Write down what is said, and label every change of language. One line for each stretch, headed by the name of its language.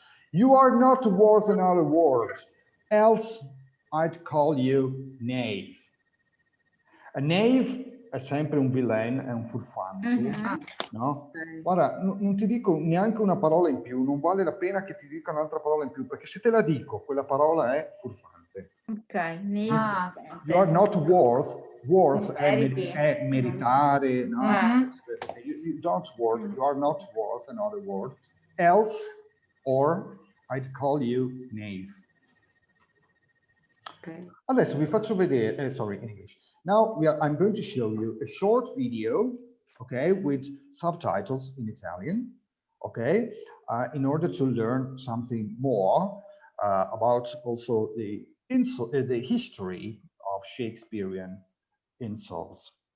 English: You are not worth another word, else I'd call you knave.
Italian: A knave è sempre un villain, è un furfante, no? Guarda, non ti dico neanche una parola in più, non vale la pena che ti dica un'altra parola in più, perché se te la dico, quella parola è furfante. Ok.
English: You are not worth
Italian: è meritare, no?
English: You don't worth, you are not worth another word, else or I'd call you knave. Okay.
Italian: Adesso vi faccio vedere,
English: sorry, in English. Now I'm going to show you a short video, okay, with subtitles in Italian, okay, in order to learn something more about also the history of Shakespearean insults.